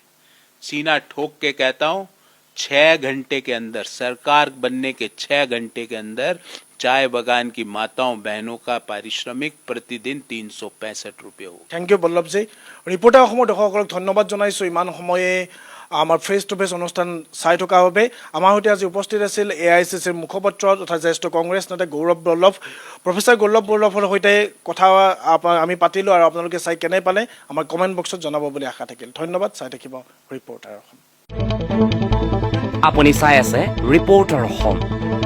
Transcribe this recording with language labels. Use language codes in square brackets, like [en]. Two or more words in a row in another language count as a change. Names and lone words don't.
[hi] सीना ठोक के कहता हूं, 6 घंटे के अंदर, सरकार बनने के 6 घंटे के अंदर चाय बगान की माताओं बहनों का पारिश्रमिक प्रतिदिन 365 रुपये हो। [en] thank you [as] বল্লভ জী। ৰিপৰ্টাৰ দৰ্শক ধন্যবাদ জনাইছোঁ ইমান সময়ে আমাৰ [en] face to face [as] অনুষ্ঠান চাই থকাৰ বাবে। আমাৰ সৈতে আজি উপস্থিত আছিল AICCৰ মুখপাত্ৰ তথা জ্যেষ্ঠ কংগ্ৰেছ নেতা গৌৰৱ বল্লভ। প্ৰফেচাৰ গৌৰৱ বল্লভৰ সৈতে কথা আমি পাতিলোঁ আৰু আপোনালোকে চাই কেনে পালে আমাৰ [en] comment boxত [as] জনাব বুলি আশা থাকিল। ধন্যবাদ। চাই থাকিব ৰিপৰ্টাৰ অসম। আপুনি চাই আছে ৰিপৰ্টাৰ অসম।